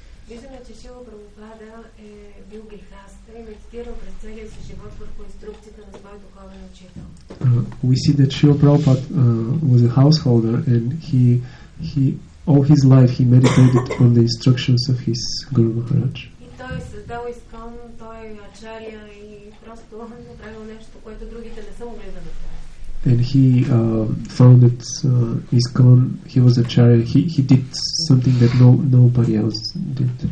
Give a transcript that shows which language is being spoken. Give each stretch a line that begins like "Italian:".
Bulgarian: Виждаме, че Шрила Прабхупада е бил грехаста и медитирал през целия си живот върху инструкцията на свой духовен учител.
English: We see that Srila Prabhupada was a householder and he all his life he meditated on the instructions of his Guru Maharaj.
Bulgarian: И той е създал изкон, той е ачария и просто направил нещо, което другите не са могли да направят.
English: And he founded ISKCON. He was acharya. He did something that nobody else did.